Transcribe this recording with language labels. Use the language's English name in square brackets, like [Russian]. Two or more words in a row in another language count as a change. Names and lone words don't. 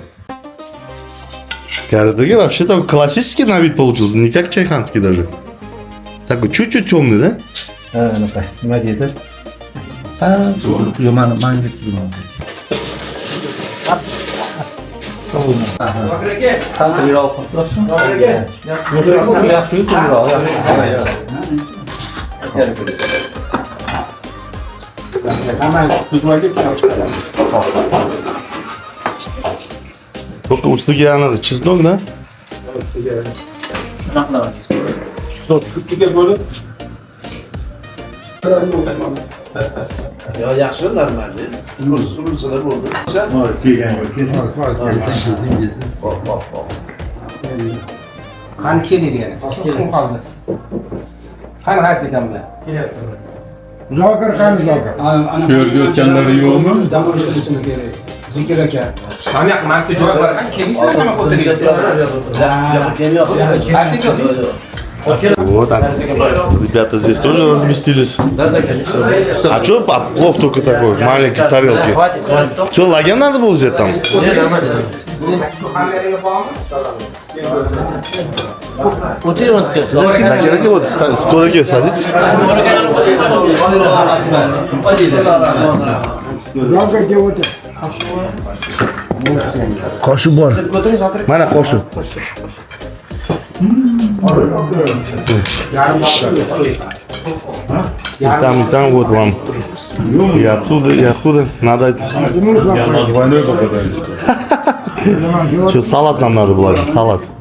[Russian] Гайрат Аки вообще такой классический на вид получился, не как чайханский даже. Такой чуть-чуть темный, да? [Uzbek] Nima deydi? Ha, yo'q, men getirdim. Qancha bir olib qo'yibsan? Yaxshi, to'g'ri, [Russian] Только [Uzbek] уstiga anavi [Russian] чеснок, да? [Uzbek] Ikkiga bo'lib Yo, yaxshi, normal. Surulsalar bo'ldi. qani keladi yana. Kim qoldi? Qani hayt ekanlar. Zokir qani Zokir? Shu yerga o'tganlari yo'qmi? Zikr aka. Mana yoqda joy bor ekan, kelmaysizlar nima qildi? [Russian] Вот так. Ребята здесь тоже разместились. Да, конечно. А что плов только такой, в маленькой тарелке? Хватит. Что, лаген надо было взять там? Не, нормально. Вот и вот. Так, вот столики садитесь. [Uzbek] Zokirga o'tir. Qoshiq bor. Mana qoshiq. [Russian] Там вот вам. И оттуда. Надо... Двойной попадаешь. Что, салат нам надо было, салат.